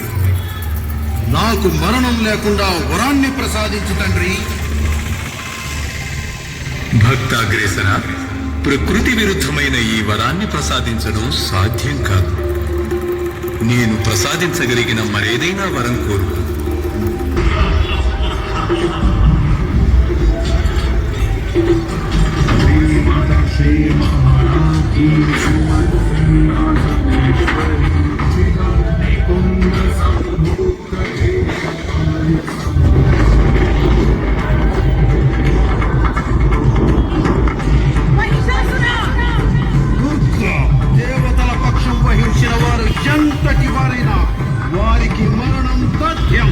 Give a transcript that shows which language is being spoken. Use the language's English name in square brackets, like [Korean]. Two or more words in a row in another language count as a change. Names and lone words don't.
[Telugu] నాకు మరణం లేకుండా వరాన్ని ప్రసాదించు తండ్రి. భక్తాగ్రేసర, ప్రకృతి విరుద్ధమైన ఈ వరాన్ని ప్రసాదించడం సాధ్యం కాదు. నేను ప్రసాదించగలిగిన మరేదైనా వరం కోరు. [Sanskrit] श्रीमाता श्री महारानी कुंड संभूत [Telugu] దుర్గా, దేవతల పక్షం వహించిన వారు ఎంతటి వారైనా వారికి మరణం తథ్యం.